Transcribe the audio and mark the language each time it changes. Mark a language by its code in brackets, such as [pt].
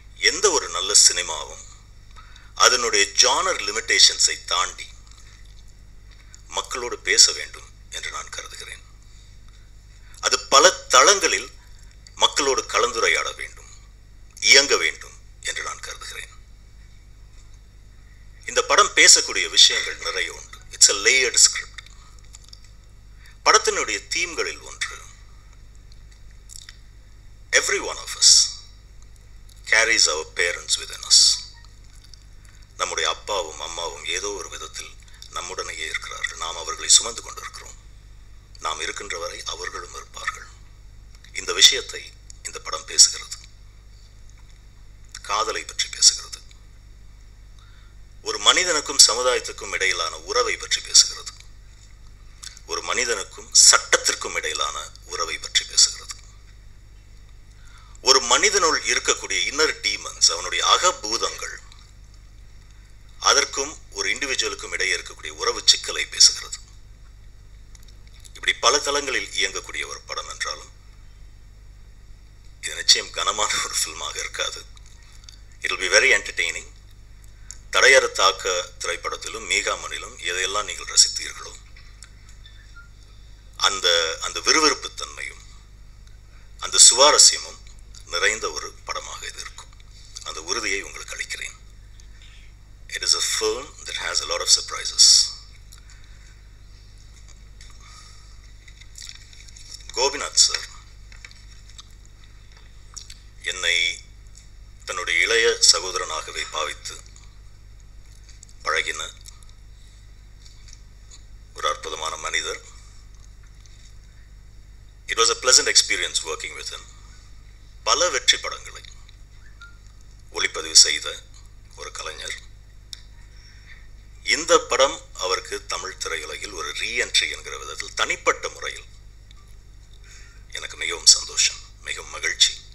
[ta] எந்த ஒரு நல்ல சினிமாவும் அதனுடைய ஜானர் லிமிட்டேஷன்ஸை தாண்டி மக்களோடு பேச வேண்டும் என்று நான் கருதுகிறேன். அது பல தளங்களில் மக்களோடு கலந்துரையாட வேண்டும், இயங்க வேண்டும் என்று நான் கருதுகிறேன். இந்த படம் பேசக்கூடிய விஷயங்கள் நிறைய உண்டு. [en] It's a layered script. [ta] படத்தினுடைய தீம்களில் ஒன்று, [en] every one of us carries our parents within us. [ta] நம்முடைய அப்பாவும் அம்மாவும் ஏதோ ஒரு விதத்தில் நம்முடனேயே இருக்கிறார்கள். நாம் அவர்களை சுமந்து கொண்டிருக்கிறோம். நாம் இருக்கின்ற வரை அவர்களும் இருப்பார்கள். இந்த விஷயத்தை இந்த படம் பேசுகிறது. காதலை பற்றி பேசுகிறது. ஒரு மனிதனுக்கும் சமுதாயத்துக்கும் இடையிலான உறவை பற்றி பேசுகிறது. ஒரு மனிதனுக்கும் சட்டத்திற்கும் இடையிலான உறவை பற்றி பேசுகிறது. ஒரு மனிதனுள் இருக்கக்கூடிய இன்னர் டீமன்ஸ், அவனுடைய அகபூதங்கள், அதற்கும் ஒரு இண்டிவிஜுவலுக்கும் இடையே இருக்கக்கூடிய உறவு சிக்கலை பேசுகிறது. இப்படி பல தளங்களில் இயங்கக்கூடிய ஒரு படம் என்றாலும் இது நிச்சயம் கனமான ஒரு ஃபில்மாக இருக்காது. [en] It will be very entertaining. [ta] தடையற தாக்க திரைப்படத்திலும் மீகாமனிலும் எதையெல்லாம் நீங்கள் ரசித்தீர்களோ அந்த விறுவிறுப்பு தன்மையும் அந்த சுவாரஸ்யமும் நிறைந்த ஒரு படமாக இது இருக்கும். அந்த உறுதியை உங்களுக்கு அளிக்கிறேன். [en] It is a film that has a lot of surprises. [ta] Gopinath sir என்னை தன்னுடைய இளைய சகோதரனாகவே பாவித்து பழகின ஒரு அற்புதமான மனிதர். [en] It was a pleasant experience working with him. [ta] பல வெற்றி படங்களை ஒளிப்பதிவு செய்த ஒரு கலைஞர். இந்த படம் அவருக்கு தமிழ் திரையுலகில் ஒரு ரீஎன்ட்ரி என்கிற விதத்தில் தனிப்பட்ட முறையில் எனக்கு மிகவும் சந்தோஷம், மிகவும் மகிழ்ச்சி.